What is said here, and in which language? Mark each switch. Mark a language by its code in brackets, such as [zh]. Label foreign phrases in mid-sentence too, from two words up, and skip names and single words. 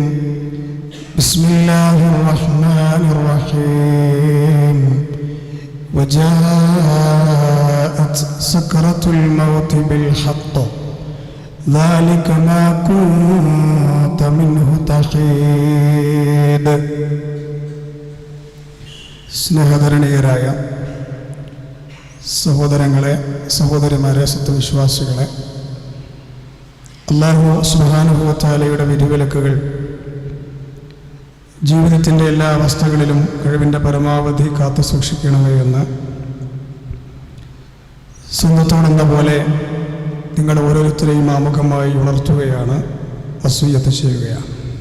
[ar] بسم الله الرحمن الرحيم. وجاءت سكرة الموت بالحق ذلك ما كنت منه تحيد. [ml] സ്നേഹധരണീയരായ സഹോദരങ്ങളെ, സഹോദരിമാരെ, സത്യവിശ്വാസികളെ, അല്ലാഹു [ar] سبحانه وتعالى [ml] വിധിവിലക്കുകൾ ജീവിതത്തിൻ്റെ എല്ലാ അവസ്ഥകളിലും കഴിവിൻ്റെ പരമാവധി കാത്തു സൂക്ഷിക്കണമേ എന്ന് സ്വന്തത്തോടെന്ന പോലെ നിങ്ങൾ ഓരോരുത്തരെയും ആമുഖമായി ഉണർത്തുകയാണ്, വസിയ്യത്ത് ചെയ്യുകയാണ്.